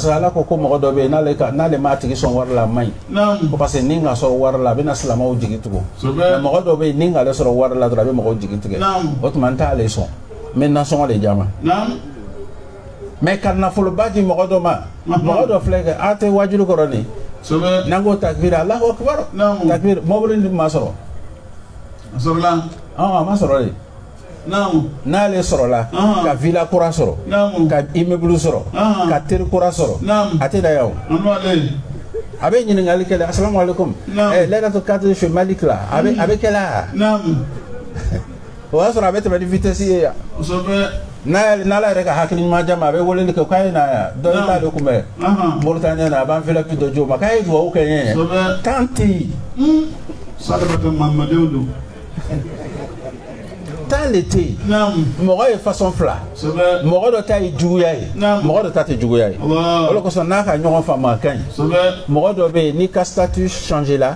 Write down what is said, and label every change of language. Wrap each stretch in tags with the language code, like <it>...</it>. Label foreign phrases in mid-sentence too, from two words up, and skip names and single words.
<bm>que ala ko mɔgɔ dɔ bɛ yen n'ale m'a tigi sɔn wari la a man ɲi ko</bm> <fr>parce que</fr> <bm>ni ka sɔrɔ wari la a bɛ na silamɛw jigi tugun mais mɔgɔ dɔ bɛ yen ni k'ale sɔrɔ wari la dɔrɔn a bɛ mɔgɔw jigi tigɛ o tuma n t'ale sɔn n bɛ nasɔngɔ de jama mais ka nafoloba di mɔgɔ dɔ ma mɔgɔ dɔ filɛ kɛ a tɛ wajulu kɔrɔ nin n'an ko</bm> <ar>تكبير الله أكبر تكبير</ar> <bm>mɔbili ma sɔrɔ a ma sɔrɔ de n'ale sɔrɔla ka villa kura sɔrɔ ka immeuble sɔrɔ ka teri kura sɔrɔ a tɛ da yan o a bɛ ɲininkali kɛ dɛ</bm> <ar>السلام عليكم ليلة القدر</ar> <bm>chez Malik la a bɛ kɛ la o y'a sɔrɔ a bɛ tɛmɛ ni vitesse ye yan n'ala yɛrɛ ka hakili ɲuman di a ma a bɛ weleli kɛ k'a ye na yan dɔ in t'ale kunbɛn Mauritanie na a b'an enveloppe dɔ di o ma k'a ye duwawu kɛ n ye temps tɛ yen temps le tɛ yen mɔgɔ ye façon fila mɔgɔ dɔ ta ye juguya ye mɔgɔ dɔ ta tɛ juguya ye o de kosɔn n'a ka ɲɔgɔn faamu a ka ɲi mɔgɔ dɔ bɛ yen n'i ka</bm> <fr>statut changé</fr> <bm>la</bm>